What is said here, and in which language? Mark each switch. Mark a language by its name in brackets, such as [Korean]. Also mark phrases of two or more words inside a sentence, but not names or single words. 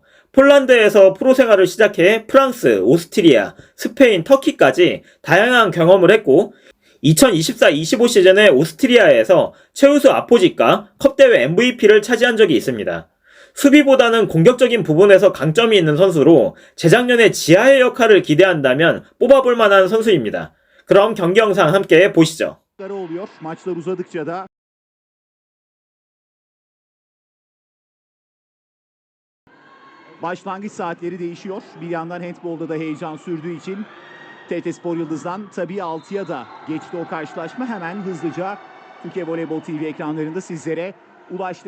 [Korean] 폴란드에서 프로 생활을 시작해 프랑스, 오스트리아, 스페인, 터키까지 다양한 경험을 했고 2024-25 시즌에 오스트리아에서 최우수 아포지과 컵대회 MVP를 차지한 적이 있습니다. 수비보다는 공격적인 부분에서 강점이 있는 선수로 재작년에 지하의 역할을 기대한다면 뽑아볼 만한 선수입니다. 그럼 경기 영상 함께 보시죠. [Turkish] Başlangıç saatleri değişiyor. Bir yandan handbolda da heyecan sürdüğü için TRT Spor Yıldız'dan tabii 6'ya da geçti o karşılaşma. Hemen hızlıca Türkiye Voleybol TV ekranlarında sizlere ulaştık.